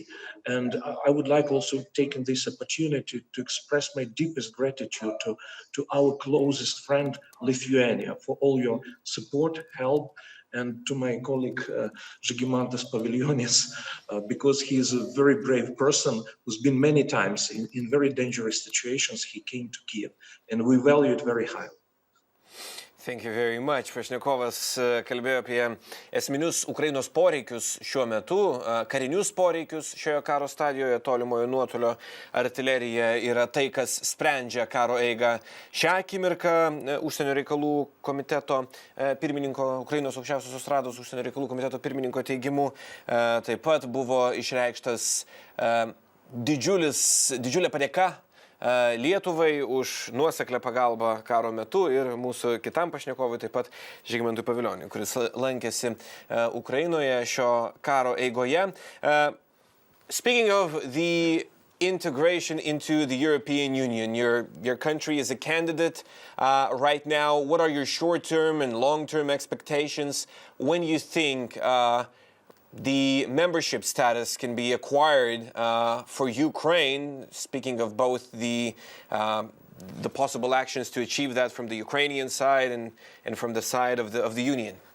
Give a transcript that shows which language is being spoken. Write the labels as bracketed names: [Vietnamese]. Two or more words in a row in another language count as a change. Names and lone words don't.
[English] And I would like also taking this opportunity to express my deepest gratitude to our closest friend, Lithuania, for all your support, help, and to my colleague Žygimantas Pavilionis, because he is a very brave person who's been many times in very dangerous situations. He came to Kiev, and we value it very highly. Thank you very much. [Lithuanian] Pašnekovas kalbėjo apie esminius Ukrainos poreikius šiuo metu, karinius poreikius šioje karo stadijoje, tolimojo nuotolio artilerija yra tai, kas sprendžia karo eigą. Šią akimirką užsienio reikalų komiteto pirmininko, Ukrainos Aukščiausiosios Rados užsienio reikalų komiteto pirmininko teigimu, taip pat buvo išreikštas didžiulė padėka Lietuvai už nuoseklę pagalbą karo metu ir mūsų kitam pašnekovui, taip pat Žygimantui Pavilioniui, kuris lankėsi Ukrainoje šio karo eigoje. [English] Speaking of the integration into the European Union, your country is a candidate right now. What are your short-term and long-term expectations when you think the membership status can be acquired for Ukraine, speaking of both the possible actions to achieve that from the Ukrainian side and from the side of the Union?